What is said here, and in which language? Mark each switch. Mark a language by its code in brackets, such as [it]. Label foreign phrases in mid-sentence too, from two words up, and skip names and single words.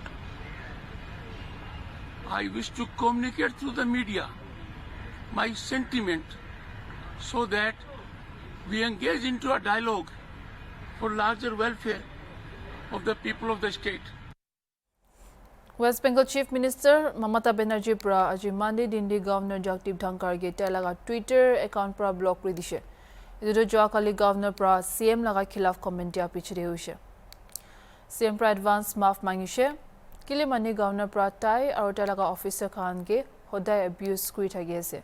[en] I wish to communicate through the media my sentiment so that we engage into a dialogue for larger welfare of the people of the state. [nag] West Bengal Chief Minister Mamata Banerjee pra aji Monday dindi Governor Jagdeep Dhankar ge telaga [en] Twitter account [nag] pra block kori dishe. Idu jo kali Governor pra CM laga khilaf comment dia pichre hoise. CM pra advance maaf mangishe kile mani Governor pra tai aru telaga officer khan ge hodai abuse kori thagi ase.